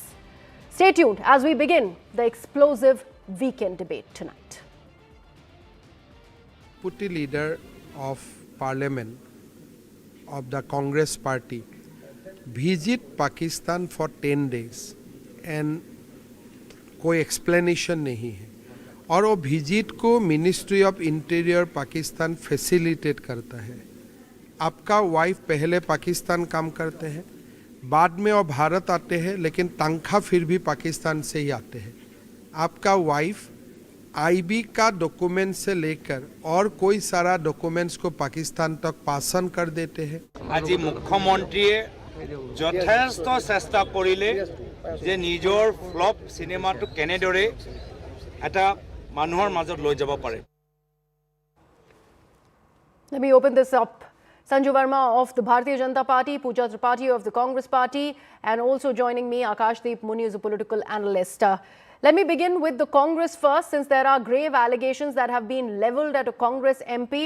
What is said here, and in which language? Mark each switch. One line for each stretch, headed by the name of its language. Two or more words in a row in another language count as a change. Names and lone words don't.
English: Stay tuned as we begin the explosive weekend debate tonight. Deputy Leader of Parliament of the Congress Party visit Pakistan for 10 days and
Hindi: कोई explanation नहीं है, और वो विजिट को
English: ministry of interior
Hindi: पाकिस्तान फैसिलिटेट करता है. आपका वाइफ पहले पाकिस्तान काम करते हैं, बाद में वो भारत आते हैं, लेकिन तनख्वाह फिर भी पाकिस्तान से ही आते हैं. आपका वाइफ आईबी का डॉक्यूमेंट से लेकर और कोई सारा डॉक्यूमेंट्स को पाकिस्तान तक पासन कर देते हैं.
Assamese: আজি মুখ্যমন্ত্ৰীয়ে যথেষ্ট চেষ্টা কৰিলে যে নিজৰ ফ্লপ সিনেমাটো কেনেদৰে এটা মানুহৰ মাজত লৈ যাব পাৰে.
English: Let me open this up. Sanju Verma of the Bharatiya Janata Party, Pooja Tripathi of the Congress Party, and also joining me, Akashdeep Muni is a political analyst. Let me begin with the Congress first, since there are grave allegations that have been levelled at a Congress MP.